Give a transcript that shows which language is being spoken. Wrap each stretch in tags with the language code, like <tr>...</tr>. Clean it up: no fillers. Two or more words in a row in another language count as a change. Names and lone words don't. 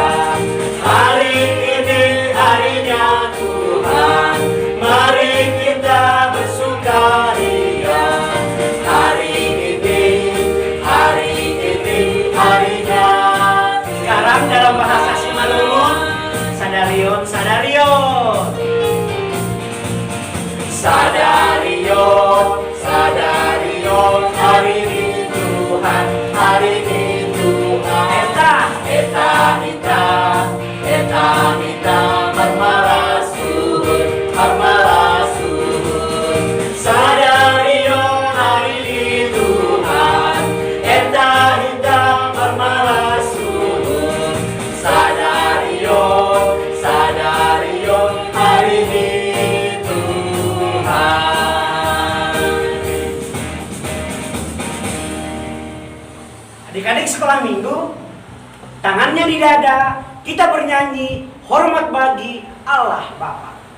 <id>Hari ini harinya Tuhan, mari kita bersukaria. Hari ini harinya. Sekarang dalam bahasa Simalungun,</id> <bts>sadarion, sadarion. Sadarion, sadarion,</bts> <id>hari ini Tuhan, hari ini Tuhan.</id> <bts>Eta, marmaras suhun. Sadarion,</bts> <id>hari ini Tuhan.</id> <bts>Eta, marmaras suhun. Sadarion,</bts> <id>hari ini Tuhan. Adik-adik sekolah minggu, tangannya di dada, kita bernyanyi hormat bagi Allah Bapa.</id>